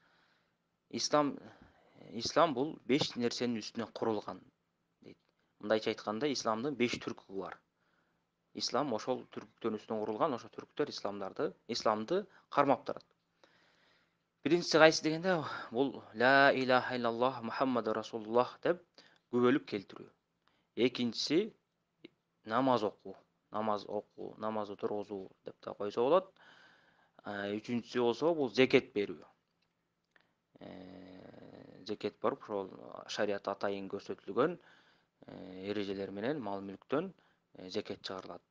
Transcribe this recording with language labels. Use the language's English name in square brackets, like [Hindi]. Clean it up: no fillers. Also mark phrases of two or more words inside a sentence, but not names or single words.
[Kyrgyz] Ислам бул 5 нерсенин үстүнө курулган дейт. Мындайча айтканда, исламдын 5 түркүгү бар. Ислам ошол түркүктөрдүн үстүнө курулган, ошол түркүктөр исламды кармап турат. Биринчиси кайсы дегенде, бул [Arabic] لا إله إلا الله محمد رسول الله [Kyrgyz] деп күбөлүп келтирүү. Экинчиси намаз окуу, намаз отургузуу деп да койсо болот. Үчүнчүсү болсо бул зекет берүү. Зекет барып, ошол шарият атайын көрсөтүлгөн эрежелер менен мал мүлктөн зекет чыгарылат.